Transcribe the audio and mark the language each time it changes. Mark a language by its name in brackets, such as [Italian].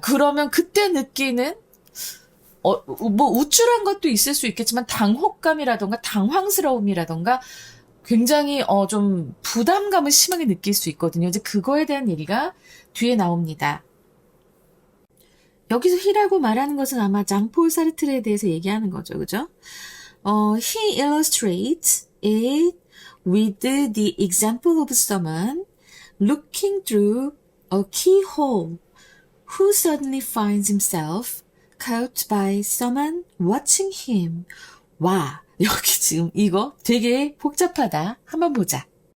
[Korean] 그러면 그때 느끼는 뭐 우쭐한 것도 있을 수 있겠지만 당혹감이라던가 당황스러움이라던가 굉장히 좀 부담감을 심하게 느낄 수 있거든요. 이제 그거에 대한 얘기가 뒤에 나옵니다. 여기서 he라고 말하는 것은 아마 장폴 사르트르에 대해서 얘기하는 거죠. 그죠? [English] He illustrates it with the example of someone looking through a keyhole who suddenly finds himself caught by someone watching him. [Korean] 와, 여기 지금 이거 되게 복잡하다. 한번 보자.